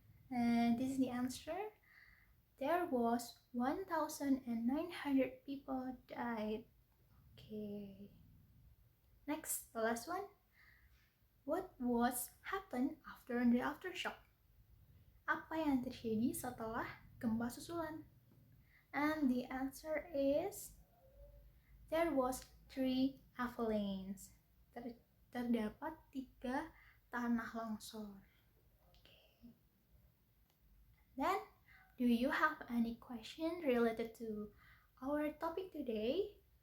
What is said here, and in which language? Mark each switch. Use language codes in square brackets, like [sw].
[en] And this is the answer. There was 1,900 people died. Okay. Next, the last one. What was happened after the aftershock? [id] Apa yang terjadi setelah gempa susulan? [en] And the answer is, there was 3 avalanches. [id] Terdapat 3 tanah longsor. Okay. [en] Then, do you have any question related to our topic today?